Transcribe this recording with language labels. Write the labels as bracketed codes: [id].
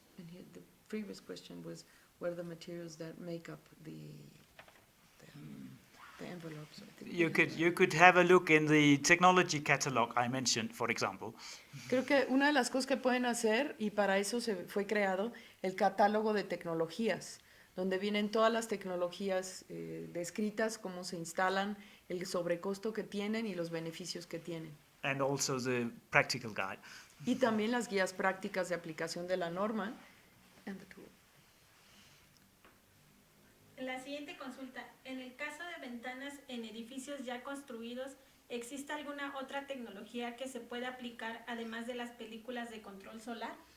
[en] And the previous question was, what are the materials that make up the envelopes? You could have a look in the technology catalog I mentioned, for example. [es] Creo que una de las cosas que pueden hacer, y para eso se fue creado el catálogo de tecnologías, donde vienen todas las tecnologías descritas, cómo se instalan, el sobrecosto que tienen y los beneficios que tienen. [en] And also the practical guide. [es] Y también las guías prácticas de aplicación de la norma. [en] And the tool. [es] La siguiente consulta. En el caso de ventanas en edificios ya construidos, ¿existe alguna otra tecnología que se pueda aplicar además de las películas de control solar?